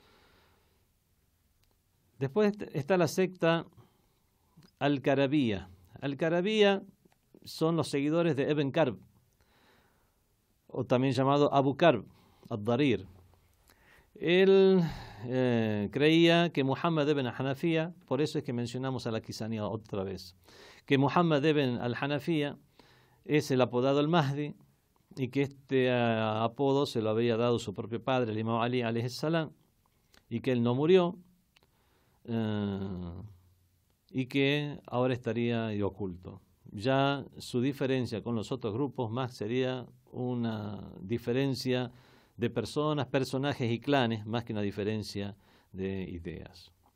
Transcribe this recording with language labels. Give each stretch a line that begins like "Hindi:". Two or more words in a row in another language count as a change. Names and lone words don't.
Spanish: Después está la secta Al-Karabiyya. Al-Karabiyya son los seguidores de Ibn Karb, o también llamado Abu Karb, ad-Darir. Él creía que Muhammad ibn al-Hanafiya, por eso es que mencionamos a la quisanía otra vez, que Muhammad ibn al-Hanafiya es el apodado el Mahdi, y que este apodo se lo había dado su propio padre, el Imam Ali
Arabic: عليه السلام,
Spanish: y que él no murió, y que ahora estaría oculto. Ya su diferencia con los otros grupos más sería una diferencia de personas, personajes y clanes, más que una diferencia de ideas.